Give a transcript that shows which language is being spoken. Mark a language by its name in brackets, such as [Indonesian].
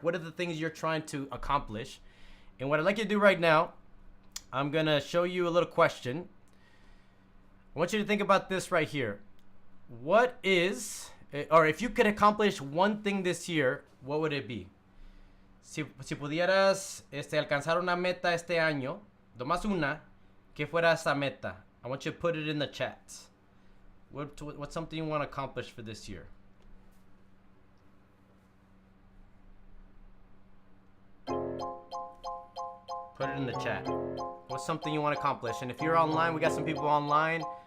[English] What are the things you're trying to accomplish? And what I'd like you to do right now, I'm going to show you a little question. I want you to think about this right here. What is, or if you could accomplish one thing this year, what would it be? [Spanish] Si pudieras alcanzar una meta este año, nomás una, ¿qué fuera esa meta? [English] I want you to put it in the chat. What's something you want to accomplish for this year? Put it in the chat. What's something you want to accomplish? And if you're online, we got some people online.